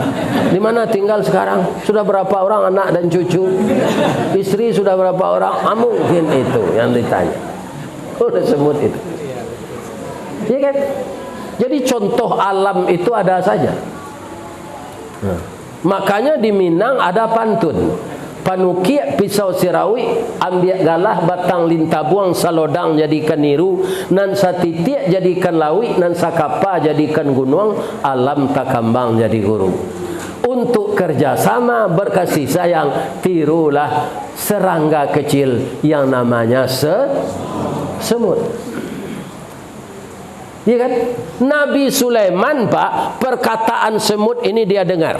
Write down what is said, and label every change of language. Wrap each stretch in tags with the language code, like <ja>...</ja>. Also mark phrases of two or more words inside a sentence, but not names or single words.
<id>Di mana tinggal sekarang? Sudah berapa orang anak dan cucu? Istri sudah berapa orang? Mungkin itu yang ditanya oleh semut itu. Ya kan? Jadi contoh alam itu ada saja. Makanya di Minang ada pantun.</id> <min>Panukiak pisau sirawi, ambil galah batang lintabuang, salodang jadikan niru, nan satitiak jadikan lawi, nan sakapa jadikan gunung, alam takambang jadi guru.</min> <id>Untuk kerjasama berkasih sayang, tirulah serangga kecil yang namanya semut. Ya kan? Nabi Sulaiman Pak, perkataan semut ini dia dengar.</id>